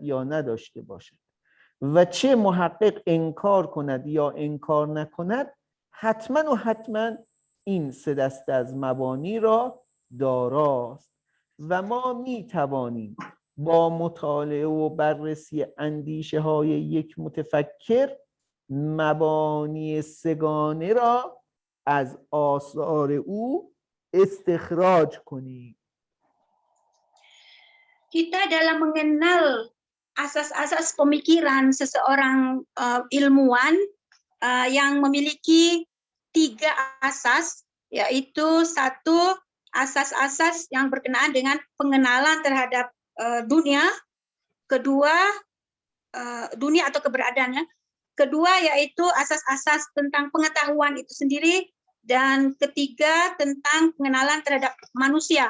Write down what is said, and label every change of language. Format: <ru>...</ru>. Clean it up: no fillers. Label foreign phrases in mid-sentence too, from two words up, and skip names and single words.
<fa>یا نداشته باشد و چه محقق انکار کند یا انکار نکند، حتما و حتما این 3 دسته از مبانی را داراست و ما می توانیم با مطالعه و بررسی اندیشه های یک متفکر مبانی 3 گانه را از آثار او استخراج کنیم.</fa> <id>Kita dalam mengenal asas-asas pemikiran seseorang ilmuwan yang memiliki 3 asas, yaitu 1 asas-asas yang berkenaan dengan pengenalan terhadap dunia, kedua dunia atau keberadaannya, kedua yaitu asas-asas tentang pengetahuan itu sendiri, dan ketiga tentang pengenalan terhadap manusia.</id>